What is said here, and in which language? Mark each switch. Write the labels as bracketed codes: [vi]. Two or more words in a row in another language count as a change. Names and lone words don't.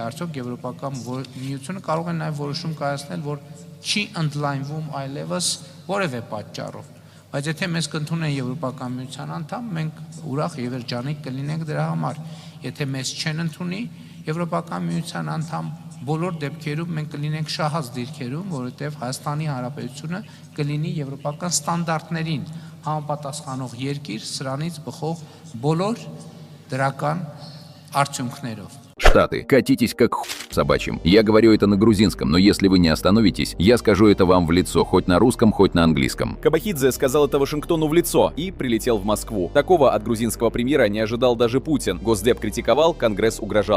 [hy] արդյոք Եվրոպական միությունը կարող է նաև որոշում կայացնել, որ չի ընդլայնվում այլևս որևէ պատճառով։ Բայց եթե մեզ կընդունեն Եվրոպական միության անդամ, մենք ուրախ եւ երջանիկ կլինենք դրա համար։ Եթե մեզ չեն ընդունի Եվրոպական միության անդամ, բոլոր դեպքերում մենք կլինենք շահած դիրքերում, որովհետեւ Հայաստանի Հանրապետությունը կլինի եվրոպական ստանդարտներին համապատասխանող երկիր, սրանից բխող բոլոր դրական արդյունքներով։ [ru] Штаты, катитесь как собачьим. Я говорю это на грузинском, но если вы не остановитесь, я скажу это вам в лицо, хоть на русском, хоть на английском. Кабахидзе сказал это Вашингтону в лицо и прилетел в Москву. Такого от грузинского премьера не ожидал даже Путин. Госдеп критиковал, Конгресс угрожал.